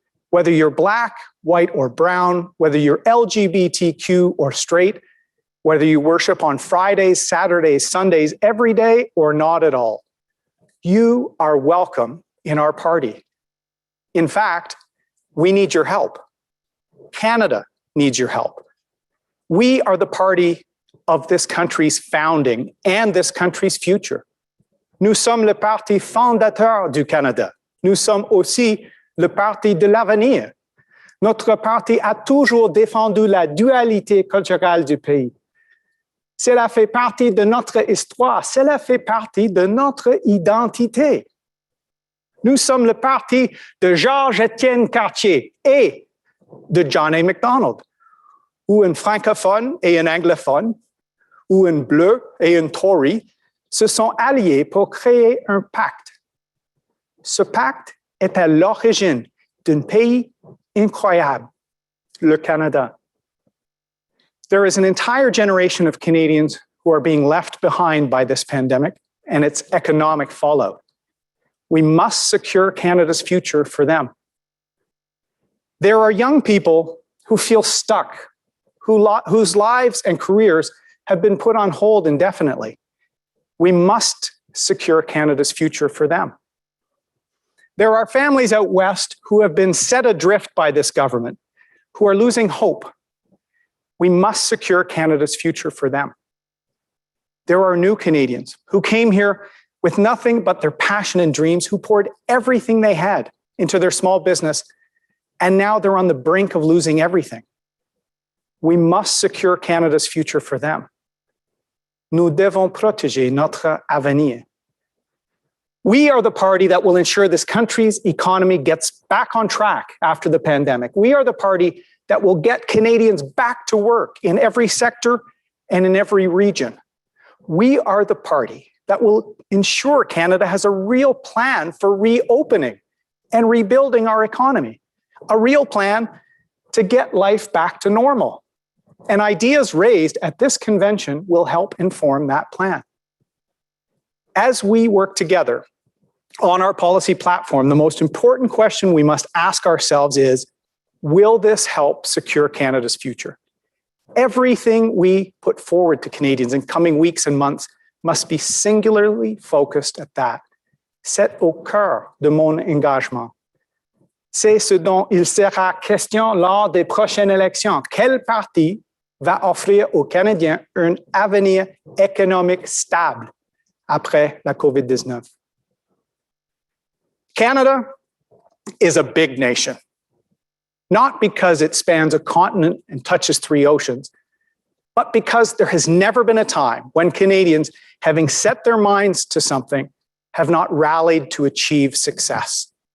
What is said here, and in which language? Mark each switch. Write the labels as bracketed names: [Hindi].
[English] Whether you're Black, white, or brown, whether you're LGBTQ or straight, whether you worship on Fridays, Saturdays, Sundays, every day, or not at all, you are welcome in our party. In fact, we need your help. Canada needs your help. We are the party of this country's founding and this country's future. [French] Nous sommes le parti fondateur du Canada. Nous sommes aussi le parti de l'avenir. Notre parti a toujours défendu la dualité culturelle du pays. Cela fait partie de notre histoire, cela fait partie de notre identité. Nous sommes le parti de Georges-Étienne Cartier et de John A. Macdonald, où un francophone et un anglophone, où un bleu et un Tory se sont alliés pour créer un pacte. Ce pacte est à l'origine d'un pays incroyable, le Canada. [English] There is an entire generation of Canadians who are being left behind by this pandemic and its economic fallout. We must secure Canada's future for them. There are young people who feel stuck, whose lives and careers have been put on hold indefinitely. We must secure Canada's future for them. There are families out west who have been set adrift by this government, who are losing hope. We must secure Canada's future for them. There are new Canadians who came here with nothing but their passion and dreams, who poured everything they had into their small business, and now they're on the brink of losing everything. We must secure Canada's future for them. [French] Nous devons protéger notre avenir. [English] We are the party that will ensure this country's economy gets back on track after the pandemic. We are the party that will get Canadians back to work in every sector and in every region. We are the party that will ensure Canada has a real plan for reopening and rebuilding our economy, a real plan to get life back to normal. And ideas raised at this convention will help inform that plan. As we work together on our policy platform, the most important question we must ask ourselves is, will this help secure Canada's future? Everything we put forward to Canadians in coming weeks and months must be singularly focused at that. [French] C'est au cœur de mon engagement. C'est ce dont il sera question lors des prochaines élections. Quel parti va offrir aux Canadiens un avenir économique stable après la COVID-19? [English] Canada is a big nation, not because it spans a continent and touches 3 oceans, but because there has never been a time when Canadians, having set their minds to something, have not rallied to achieve success.